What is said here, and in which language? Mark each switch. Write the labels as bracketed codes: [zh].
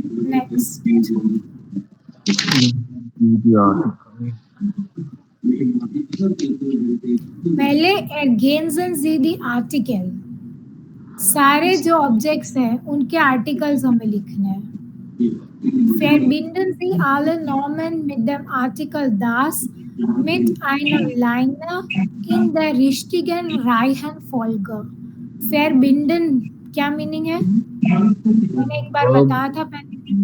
[hi] Next, पहले against and the article, सारे जो ऑब्जेक्ट्स हैं उनके आर्टिकल्स हमें लिखने हैं। [de] Verbinden Sie alle Normen mit dem Artikel das mit einer Leine in der richtigen Reihenfolge. [hi] Verbinden क्या मीनिंग है? मैंने एक बार बताया था पहले।